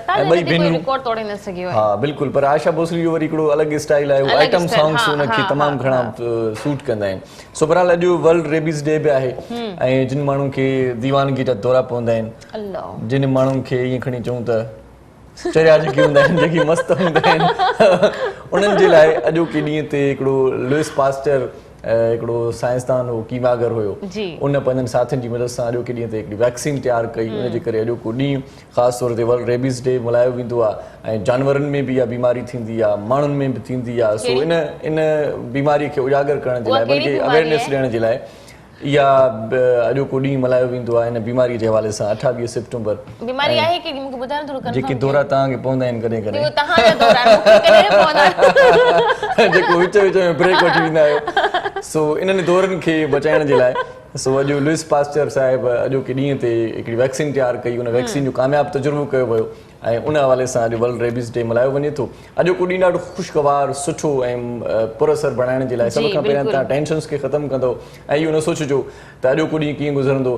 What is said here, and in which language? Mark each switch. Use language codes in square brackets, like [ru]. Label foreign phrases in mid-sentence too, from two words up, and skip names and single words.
[sd] हा बिल्कुलु, पर आशा भोसले जो वरी हिकिड़ो अलॻि स्टाइल आहे, [en] item songs [sd] हुनखे तमामु घणा सूट कंदा आहिनि। सो बहरहाल अॼु वर्ल्ड रेबीज़ डे बि आहे ऐं जिन माण्हुनि खे दीवानगी जा दौरा पवंदा आहिनि, जिन माण्हुनि खे ईअं खणी चऊं त चरिया जेके हूंदा आहिनि, जेके मस्तु हूंदा आहिनि, उन्हनि जे लाइ अॼोके ॾींहं ते हिकिड़ो लुइस पास्टर, हिकिड़ो साइंसदान हो, कीमागर हुयो, उन पंहिंजनि साथियुनि जी मदद सां अॼोके ॾींहं ते हिकिड़ी वैक्सीन तयारु कई। उनजे करे अॼोको ॾींहुं ख़ासि तौर ते वर्ल्ड रेबीज़ डे मल्हायो वेंदो आहे। ऐं जानवरनि में बि इहा बीमारी थींदी आहे, माण्हुनि में बि थींदी आहे। सो इन बीमारीअ खे उजागर करण जे लाइ, बल्कि अवेयरनेस ॾियण जे लाइ इहा अॼोको ॾींहुं मल्हायो वेंदो आहे इन बीमारीअ जे हवाले सां। 28 सितंबर जेके दौरा तव्हांखे पवंदा आहिनि कॾहिं कॾहिं, जेको विच विच में ब्रेक वठी वेंदा आहियो। सो इन्हनि दौरनि खे बचाइण जे लाइ सो अॼु लुइस पास्टर साहिबु अॼोके ॾींहं ते हिकिड़ी वैक्सीन तयारु कई। उन वैक्सीन जो कामयाबु तजुर्बो कयो वियो ऐं उन हवाले सां अॼु वर्ल्ड रेबीज़ डे मल्हायो वञे थो। अॼोको ॾींहुं ॾाढो ख़ुशगवार, सुठो ऐं पुरअसर बणाइण जे लाइ सभ खां पहिरियों तव्हां टेंशन्स खे ख़तमु कंदो ऐं इहो न सोचिजो त अॼोको ॾींहुं कीअं गुज़रंदो।